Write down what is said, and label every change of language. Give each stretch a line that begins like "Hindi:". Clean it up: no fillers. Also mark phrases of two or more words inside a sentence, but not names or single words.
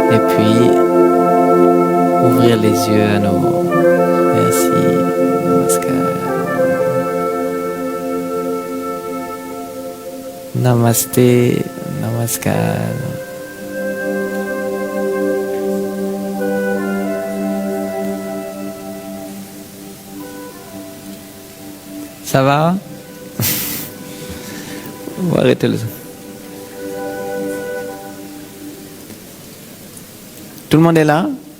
French: puis ouvrir les yeux à nouveau. Merci.
Hindi: Namaskar. Namaste.
French: Namaskar. Ça va? On va arrêter le... Tout le monde est là?